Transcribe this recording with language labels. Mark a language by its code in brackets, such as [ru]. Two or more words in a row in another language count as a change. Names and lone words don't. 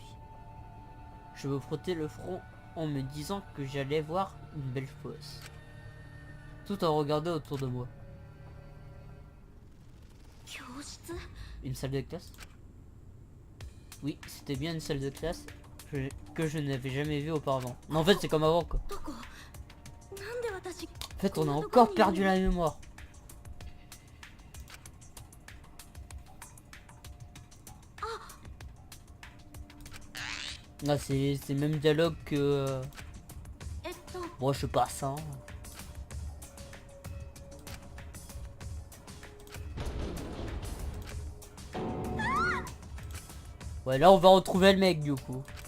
[fr] Je me frottais le front en me disant que j'allais voir une belle fosse, tout en regardant autour de moi. [ja] 教室 [fr] Une salle de classe? Oui, c'était bien une salle de classe que je n'avais jamais vue auparavant. Mais en fait, c'est comme avant, quoi. [ja] どこなんで私 [fr] En fait, on a encore perdu la mémoire. Ah, c'est le même dialogue que... [ja] えっと [fr] Bon, je sais pas ça. Hein. Ouais, là, on va retrouver le mec, du coup.